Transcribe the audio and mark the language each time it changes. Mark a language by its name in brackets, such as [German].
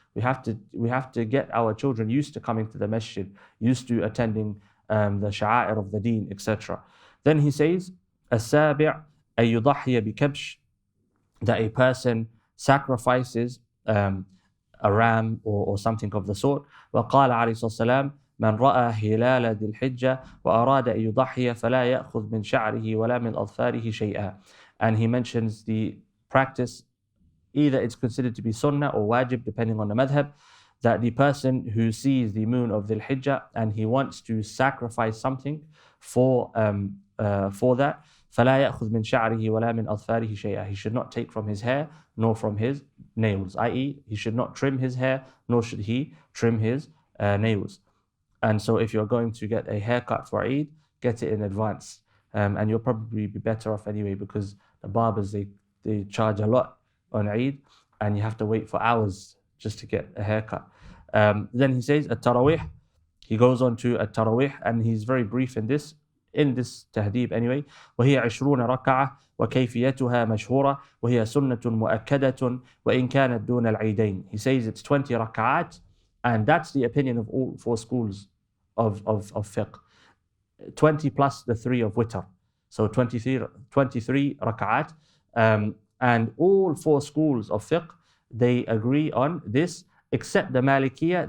[English] We have to get our children used to coming to the masjid, used to attending the sha'air of the deen, etc. Then he says, [Arabic] السابع أن يضحي بكبش, [English] that a person sacrifices a ram or something of the sort. [Arabic] وقال عليه الصلاة والسلام من رأى هلال ذي الحجة وأراد أن يضحي فلا يأخذ من شعره ولا من أظفاره شيئا. [English] And he mentions the practice, either it's considered to be sunnah or wajib, depending on the madhab, that the person who sees the moon of Dhul Hijjah and he wants to sacrifice something for that, [Arabic] فلا يأخذ من شعره ولا من أظفاره شيئا. [English] He should not take from his hair nor from his nails, i.e. he should not trim his hair nor should he trim his nails. And so if you're going to get a haircut for Eid, get it in advance. And you'll probably be better off anyway, because the barbers, they charge a lot on Eid and you have to wait for hours just to get a haircut. Then he says, at-tarawih. He goes on to at-tarawih, and he's very brief in this tahdib anyway. [Arabic] وهي 20 ركعة وكيفيتها مشهورة وهي سنة مؤكدة وإن كانت دون العيدين. [English] He says it's 20 rak'at, and that's the opinion of all four schools of fiqh. 20 plus the 3 of witr. So 23 rak'at. And all four schools of fiqh, they agree on this, except the Malikiyah.